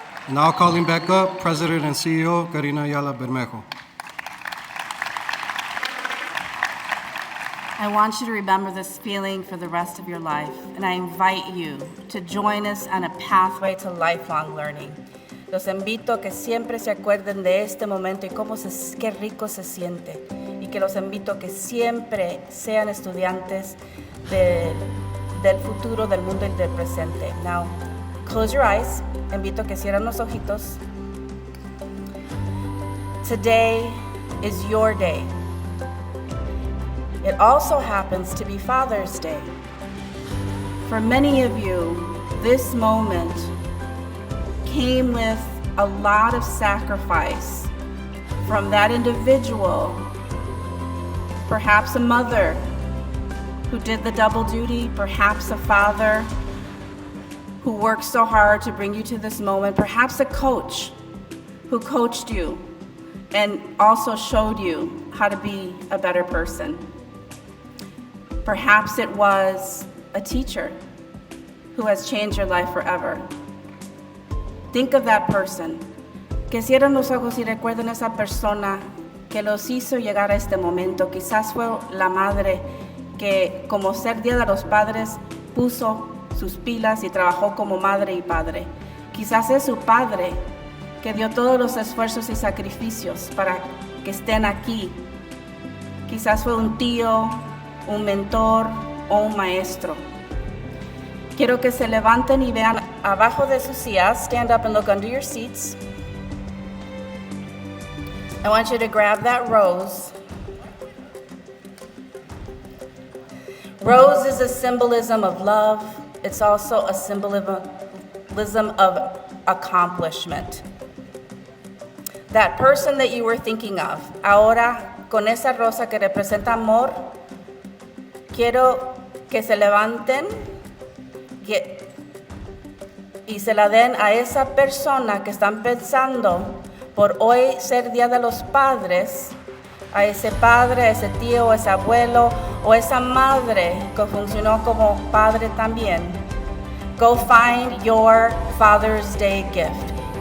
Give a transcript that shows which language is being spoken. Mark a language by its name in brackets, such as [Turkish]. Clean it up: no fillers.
[English] Now calling back up President and CEO Karina Ayala Bermejo. I want you to remember this feeling for the rest of your life, and I invite you to join us on a pathway to lifelong learning. [Spanish] Los invito a que siempre se acuerden de este momento y qué rico se siente, y que los invito a que siempre sean estudiantes del futuro, del mundo y del presente. [English] Now, close your eyes. [Spanish] Invito a que cierren los ojitos. [English] Today is your day. It also happens to be Father's Day. For many of you, this moment came with a lot of sacrifice from that individual, perhaps a mother who did the double duty, perhaps a father who worked so hard to bring you to this moment, perhaps a coach who coached you and also showed you how to be a better person. Perhaps it was a teacher who has changed your life forever. Think of that person. [Spanish] Que cierren los ojos y recuerden esa persona que los hizo llegar a este momento. Quizás fue la madre que, como ser Día de los Padres, puso sus pilas y trabajó como madre y padre. Quizás es su padre que dio todos los esfuerzos y sacrificios para que estén aquí. Quizás fue un tío, un mentor o un maestro. Quiero que se levanten y vean abajo de sus sillas, [English] stand up and look under your seats. I want you to grab that rose. Rose is a symbolism of love. It's also a symbolism of accomplishment. That person that you were thinking of, [Spanish] ahora con esa rosa que representa amor, quiero que se levanten y se la den a esa persona que están pensando por hoy ser Día de los Padres, a ese padre, a ese tío, a ese abuelo o esa madre que funcionó como padre también. [English] Go find your Father's Day gift.